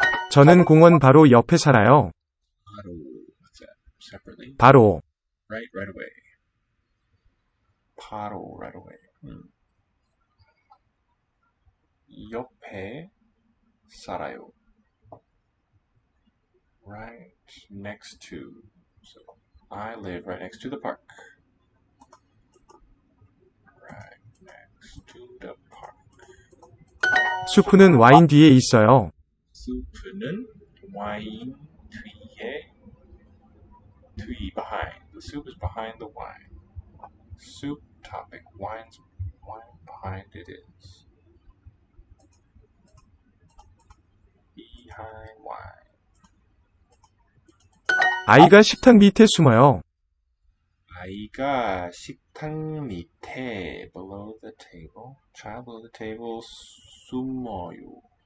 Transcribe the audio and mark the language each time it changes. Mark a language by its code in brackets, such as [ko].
[ko] 저는 공원 바로 옆에 살아요. [en] 바로, what's that? Separately? [ko] 바로. [en] Right away. 바로, right away. [ko] 옆에 살아요. [en] Right next to. So I live right next to the park. Right next to the park. [ko] 수프는 와인 뒤에 있어요. 수프는 와인 뒤에 behind. [en] The soup is behind the wine. Soup topic. Wine behind it is. Behind wine. [ko] 아이가 식탁 밑에 숨어요. 아이가 식탁 밑에 [en] below the table. Child below the table 숨어요.